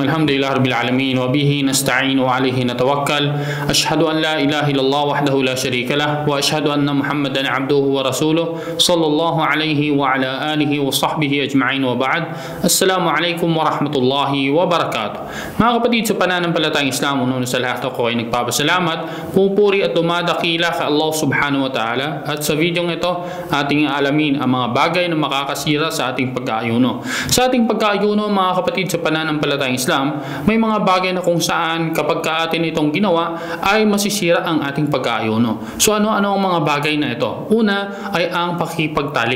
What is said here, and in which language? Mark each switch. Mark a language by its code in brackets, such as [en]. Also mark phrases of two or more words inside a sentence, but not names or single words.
[ar] الحمد لله رب العالمين وبه نستعين وعليه نتوكل. أشهد أن لا إله إلا الله وحده لا شريك له وأشهد أن محمدا عبده ورسوله صلى الله عليه وعلى آله وصحبه أجمعين وبعد. السلام عليكم ورحمة الله وبركاته. [tl] Mga kapatid, sa pananampalatayang Islam, unang sa lahat ako ay nagpapasalamat, pupuri at dumadakila kay Allah [ar] سبحانه وتعالى. [tl] At sa videong ito, ating alamin ang mga bagay na makakasira sa ating pag-aayuno. Sa ating pag-aayuno, mga kapatid, sa pananampalatayang Islam, may mga bagay na kung saan kapag atin itong ginawa ay masisira ang ating pag-aayuno. So ano-ano ang mga bagay na ito? Una ay ang pakipagtalik.